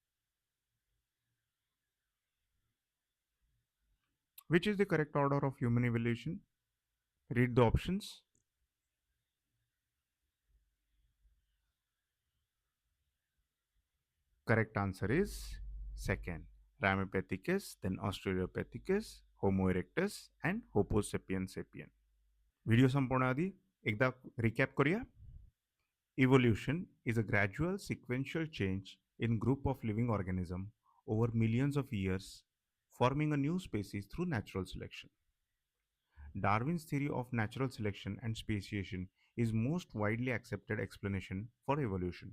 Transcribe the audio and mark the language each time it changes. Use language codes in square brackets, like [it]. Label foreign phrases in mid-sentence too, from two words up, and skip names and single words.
[en] Which is the correct order of human evolution? Read the options. Correct answer is second. Ramapithecus, then Australopithecus, Homo erectus, and Homo sapiens sapien. [mr] व्हिडिओ संपवण्याआधी एकदा रिकॅप करूया. [en] Evolution is a gradual sequential change in group of living organism over millions of years, forming a new species through natural selection. Darwin's theory of natural selection and speciation is most widely accepted explanation for evolution.